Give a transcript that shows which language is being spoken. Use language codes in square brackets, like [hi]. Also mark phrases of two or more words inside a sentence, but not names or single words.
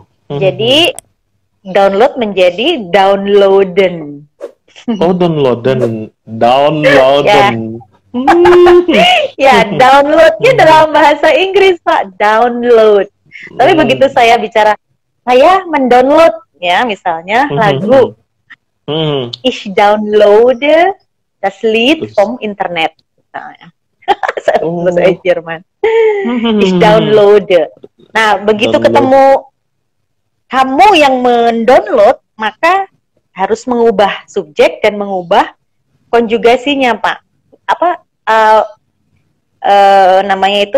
[id] Jadi download menjadi downloaden. Oh, downloaden. Ya, downloadnya dalam bahasa Inggris Pak, download. Tapi begitu saya bicara, saya mendownload ya, misalnya lagu, [de] ich downloade das Lied vom Internet, [id] misalnya. Bahasa Jerman. [de] Ich downloade. [id] Nah, begitu ketemu kamu yang mendownload, maka harus mengubah subjek dan mengubah konjugasinya, Pak. Apa namanya itu?